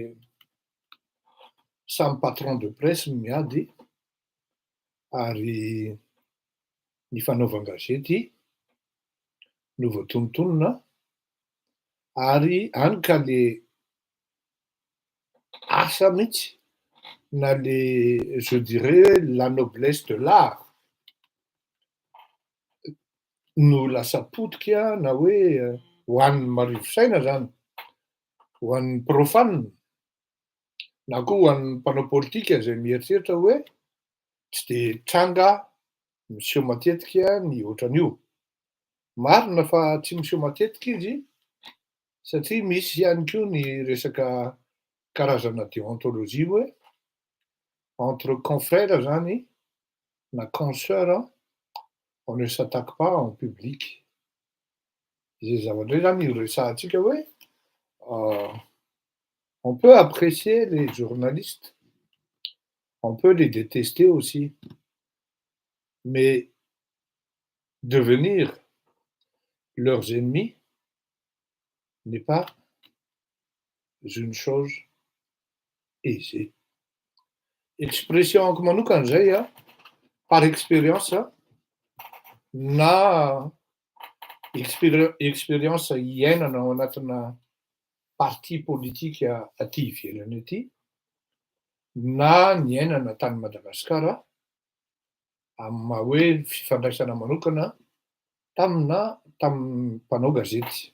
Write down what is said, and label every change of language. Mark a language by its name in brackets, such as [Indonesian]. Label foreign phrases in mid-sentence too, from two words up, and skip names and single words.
[Malagasy] samy [French] patron de presse [Malagasy] no miady ary ny fanaovan-gazety no voatonontonona ary hany ka le asa mihitsy na le [French] je dirais la noblesse de l'art [Malagasy] no lasa potika na hoe ho an'ny marivo-saina zany, ho an'ny profane na koa ho an'ny mpanao politika zay mieritreritra hoe tsy de tranga miseho matetika ny ohatran'io. Marina fa tsy miseho matetika izy satria misy ihany koa ny resaka karazana déontologie hoe [French] entre confrères [Malagasy] zany na [French] consoeurs on ne s'attaque pas en public. [Malagasy] Zay zavatra zay zany resahantsika hoe [French] on peut apprécier les journalistes, on peut les détester aussi, mais devenir leurs ennemis n'est pas une chose aisée. [Malagasy] Expression-ko manokana zay [French] par expérience [Malagasy] na expérience iainana ao anatina parti politika aty ivelany aty, na ny iainana tany Madagasikara amin'ny maha hoe fifandraisana manokana tamin'ny mpanao gazety.